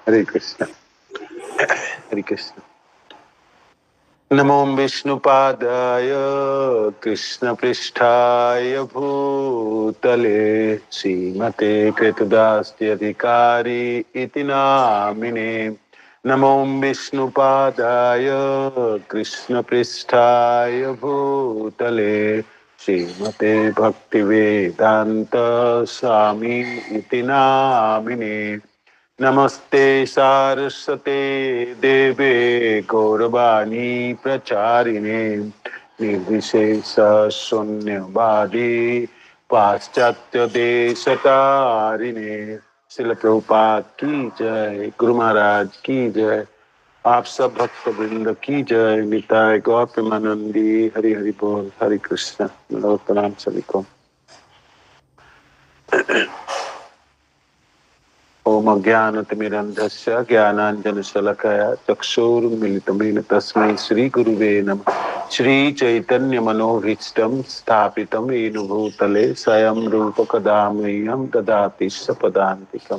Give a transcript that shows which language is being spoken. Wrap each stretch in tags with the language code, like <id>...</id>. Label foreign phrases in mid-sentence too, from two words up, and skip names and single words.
<hi>हरे कृष्ण। हरे कृष्ण।</hi> <sa>नमो विष्णुपादाय कृष्णपृष्ठाय भूतले श्रीमते कृतदास्यधिकारी इति नामिने। नमो विष्णुपादाय कृष्णपृष्ठाय भूतले श्रीमते भक्तिवेदांत स्वामी इति नामिने। नमस्ते सारस्वते देवे गौरवाणी प्रचारिणे निर्विशेष शून्यवादी पाश्चात्य देशतारिणे।</sa> <hi>श्रील प्रभुपाद की जय, गुरु महाराज की जय, आप सब भक्त वृंद की जय। निताय गौर प्रेमानंदी। हरि हरि बोल। हरे कृष्ण। प्रणाम सभी को।</hi> <sa>ओम अज्ञानतिमिरन्धस्य ज्ञानाञ्जनशलाकया चक्षुरुन्मीलितं तस्मै श्रीगुरुवे नमः। श्रीचैतन्यमनोभीष्टं स्थापितं येन भूतले स्वयं रूपकदा मह्यं ददाति सपदान्तिकम्।</sa>